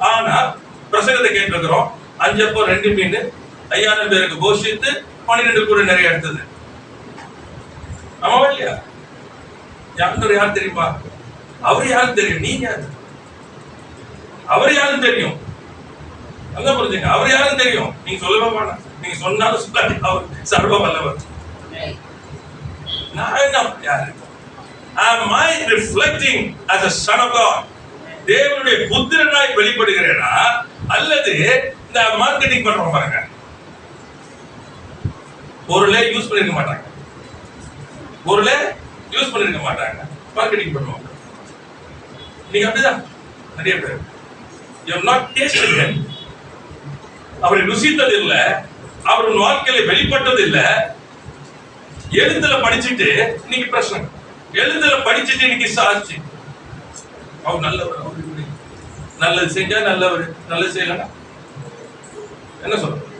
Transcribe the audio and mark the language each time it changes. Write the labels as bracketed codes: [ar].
[ta] ஆனா பிரசங்கத்தை கேட்டிருக்கிறோம். 5 அப்பம் 2 மீன் 5000 பேருக்கு போஷித்து 12 கூட நிறைய எடுத்தது. ஆமாவா இல்லையா? யார் தெரியுமா? அவர் யாரும் தெரியும், நீங்க யாரு? அவர் யாரும் தெரியும், நல்லா புரிஞ்சுங்க. அவர் யாரும் தெரியும், நீங்க சொல்லவே மாட்டேன். நீங்க சொன்னாலும் சொல்லாட்டி அவர் சர்வ வல்லவர். நான் என்ன யாரு? [en] Am I reflecting as a son of God? [ta] தேவனுடைய புத்திரனாய் வெளிப்படுகிறேனா அல்லது இந்த மார்க்கெட்டிங் பண்றோம் பாருங்க, பொருளே யூஸ் பண்ணிருக்க மாட்டாங்க, பொருளே யூஸ் பண்ணிருக்க மாட்டாங்க, மார்க்கெட்டிங் பண்ணுவாங்க. நீங்க அப்படிதான் நிறைய பேர் [en] you have not tasted him. [ta] அவரை ருசித்தது இல்ல, அவர் வாழ்க்கையில வெளிப்பட்டது இல்ல. எழுத்துல படிச்சுட்டு இன்னைக்கு பிரச்சனை, எழுத்துல படிச்சுட்டு இன்னைக்கு சாட்சி. அவர் நல்லவர், நல்லது செஞ்சா நல்லவர், நல்லது செய்யலன்னா என்ன சொல்ற?